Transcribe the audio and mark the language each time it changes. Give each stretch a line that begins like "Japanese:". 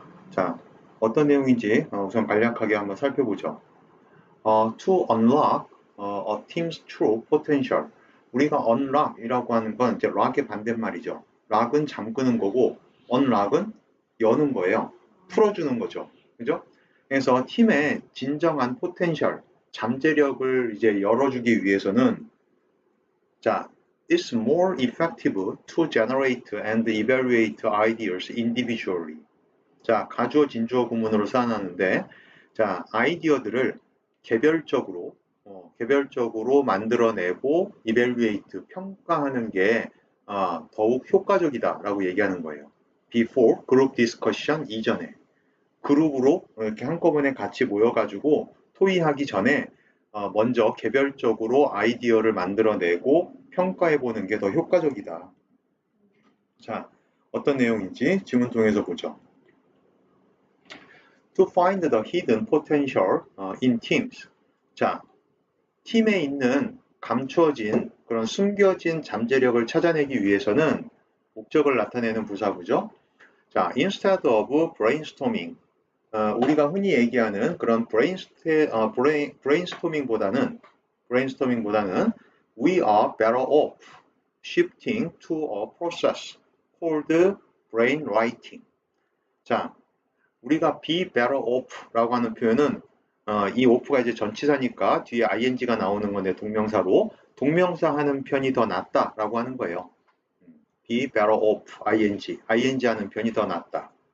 Korean: 자, 어떤 내용인지 우선 간략하게 한번 살펴보죠.
English: To unlock a team's true potential.
Korean: 우리가 unlock이라고 하는 건 이제 lock의 반대말이죠. lock은 잠그는 거고 unlock은 여는 거예요. 풀어주는 거죠. 그죠? 그래서 팀의 진정한 potential, 잠재력을 이제 열어주기 위해서는
English: 자, it's more effective to generate and evaluate ideas individually.
Korean: 자, 가주어 진주어 구문으로 쌓아놨는데 자, 아이디어들을 개별적으로 만들어내고 evaluate, 평가하는 게 더욱 효과적이다라고 얘기하는 거예요.
English: Before group discussion
Korean: 이전에 그룹으로 이렇게 한꺼번에 같이 모여가지고 토의하기 전에 먼저 개별적으로 아이디어를 만들어내고 평가해보는 게 더 효과적이다. 자, 어떤 내용인지 지문 통해서 보죠.
English: To find the hidden potential in teams.
Korean: 자, 팀에 있는 감추어진 그런 숨겨진 잠재력을 찾아내기 위해서는 목적을 나타내는 부사구죠.
English: 자, instead of brainstorming.
Korean: 우리가 흔히 얘기하는 그런 brainstorming보다는
English: we are better off shifting to a process called brainwriting.
Korean: 자, 우리가 be better off라고 하는 표현은 이 off가 이제 전치사니까 뒤에 ing가 나오는 건데 동명사 하는 편이 더 낫다라고 하는 거예요. be better off ing 하는 편이 더 낫다.